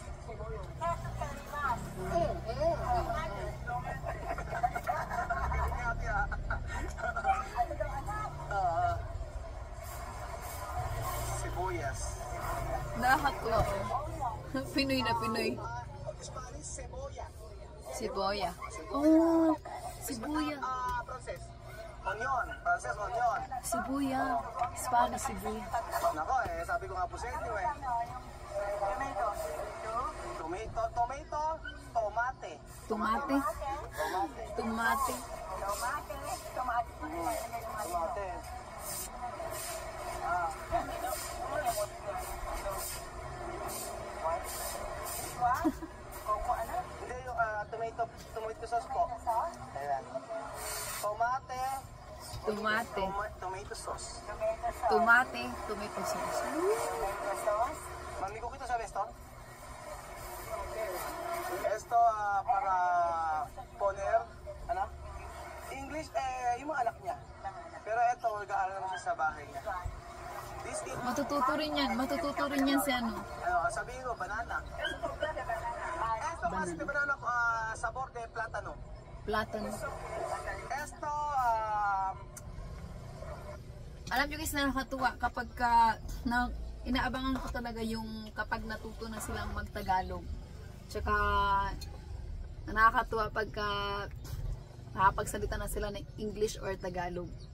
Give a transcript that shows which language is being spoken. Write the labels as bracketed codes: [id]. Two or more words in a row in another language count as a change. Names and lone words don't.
[tl] Sibuyas. Nakakatuwa ko. Pinoy na Pinoy. Spanish, cebolla. Siboya. Oh, sibuya. [en] Process. Onion. Process, onion. [tl] Sibuya. Spanish sibuya. Nako sabi ko nga po sa inyo Tomato, [es] tomate. Tomate. Tomate. Tomate. [tl] Hindi yung [en] tomato sauce [tl] po. [en] Ayan. Tomate. Tomato sauce. Tomate. Tomato sauce. [tl] Mami ko kita sabi esto. [es] Esto para poner, [tl] English, yung mga anak niya. Pero ito, mag-aaral naman siya sa bahay niya. [en] This is... [tl] Matututo rin yan si sabihin mo, banana. [es] Esto kasi de banana, sabor de plátano. Plátano. Esto, [tl] Alam nyo guys, nakakatuwa kapag inaabangan ko talaga yung kapag natuto na silang mag-Tagalog. Tsaka nakakatuwa pagka nakapagsalita na sila ng English or Tagalog.